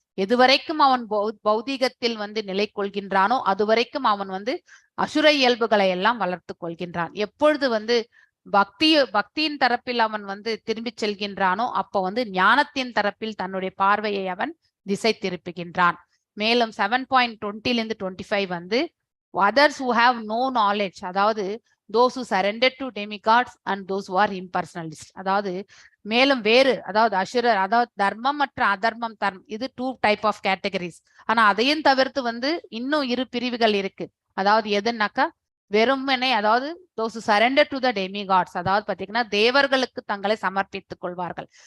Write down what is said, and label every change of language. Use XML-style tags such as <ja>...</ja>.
<ta>எதுவரைக்கும் அவன் பௌதீகத்தில் வந்து நிலை கொள்கின்றானோ அதுவரைக்கும் அவன் வந்து அசுர இயல்புகளை எல்லாம் வளர்த்து கொள்கின்றான். எப்பொழுது வந்து பக்தியின் தரப்பில் அவன் வந்து திரும்பி செல்கின்றானோ அப்ப வந்து ஞானத்தின் தரப்பில் தன்னுடைய பார்வையை அவன் திசை திருப்புகின்றான். மேலும் 7.20 25 வந்து</ta> <en>others who have no knowledge,</en> <ta>அதாவது</ta> <en>those who surrender to demigods and those who are impersonalist.</en> <ta>அதாவது மேலும் வேறு, அதாவது அசுரர், அதாவது தர்மம் மற்றும் அதர்மம் இது 2 டைப் ஆஃப் கேட்டகரிஸ். ஆனா அதையும் தவிர்த்து வந்து இன்னும் 2 பிரிவுகள் இருக்கு. அதாவது எதுனாக்கா வெறுமனே, அதாவது</ta> <en>those who surrender to the demigods,</en> <ta>அதாவது பாத்தீங்கன்னா தேவர்களுக்கு தங்களை சமர்ப்பித்துக் கொள்வார்கள்.</ta>